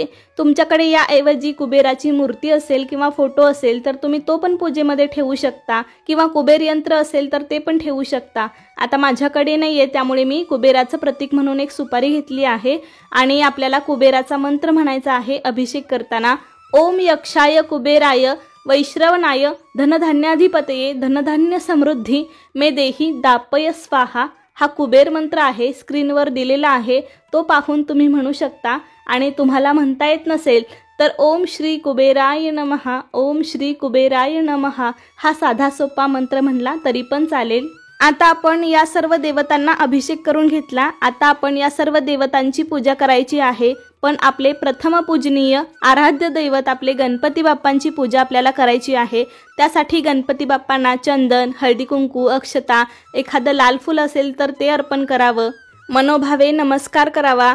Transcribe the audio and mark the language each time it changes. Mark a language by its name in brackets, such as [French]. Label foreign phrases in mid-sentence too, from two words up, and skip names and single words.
[Marathi] तुमच्याकडे याऐवजी कुबेराची मूर्ती असेल किंवा फोटो असेल तर तुम्ही तो पण पूजेमध्ये ठेवू शकता, किंवा कुबेर यंत्र असेल तर ते पण ठेवू शकता। आता माझ्याकडे नाहीये, त्यामुळे मी कुबेराचं प्रतीक म्हणून एक सुपारी घेतली आहे आणि आपल्याला कुबेराचा मंत्र म्हणायचा आहे अभिषेक करताना। [Sanskrit] ओम यक्षाय कुबेराय वैश्रवणाय धनधान्याधिपतये धनधान्य समृद्धी मे देही दापय स्वाहा [Marathi] हा कुबेर मंत्र आहे, स्क्रीनवर दिलेला आहे, तो पाहून तुम्ही म्हणू शकता। आणि तुम्हाला म्हणता येत नसेल तर [Sanskrit] ओम श्री कुबेराय नमः, ओम श्री कुबेराय नमः [Marathi] हा साधा सोपा मंत्र म्हणला तरी पण चालेल। आता आपण या सर्व देवतांना अभिषेक करून घेतला। आता आपण या सर्व देवतांची पूजा करायची आहे, पण आपले प्रथम पूजनीय आराध्य दैवत आपले गणपती बाप्पांची पूजा आपल्याला करायची आहे। त्यासाठी गणपती बाप्पांना चंदन, हळदी कुंकू, अक्षता, एखादं लाल फूल असेल तर ते अर्पण करावं, मनोभावे नमस्कार करावा।